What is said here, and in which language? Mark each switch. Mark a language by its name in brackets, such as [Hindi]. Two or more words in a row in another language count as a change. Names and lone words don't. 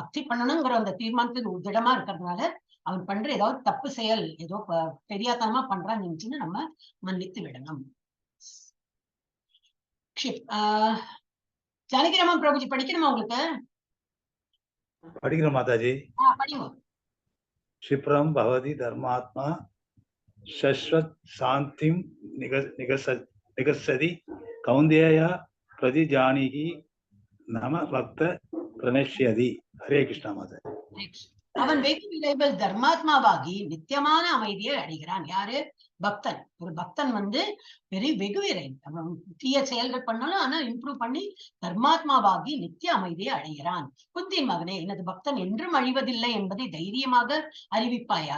[Tamil] பக்தி பண்ணணுங்கிற அந்த தீர்மானத்தில் திடமா இருக்கிறதுனால அவன் பண்ற ஏதாவது தப்பு செயல் ஏதோ பெரியாத்தனமா பண்றான்னு நினைச்சுன்னு நம்ம மன்னித்து விடணும். ஜானகிராமன் பிரபுஜி படிக்கணுமா உங்களுக்கு? படிக்கிற மாதாஜி. படிங்க. [Sanskrit] क्षिप्रम भवति धर्मात्मा शश्वत शांतिम निगच्छति कौन्तेय प्रतिजानीहि नम भक्त प्रणश्यति. [Tamil] ஹரே கிருஷ்ணா மாதாஜி. அவன் வெகு விரைவில் தர்மாத்மாவாகி நித்தியமான அமைதியை அடைகிறான். யாரு? பக்தன். ஒரு பக்தன் வந்து வெகு விரைவில் தீய செயல்கள் பண்ணாலும் ஆனா இம்ப்ரூவ் பண்ணி தர்மாத்மாவாகி நித்திய அமைதியை அடைகிறான். குந்தின் மகனே, எனது பக்தன் என்றும் அழிவதில்லை என்பதை தைரியமாக அறிவிப்பாயாக.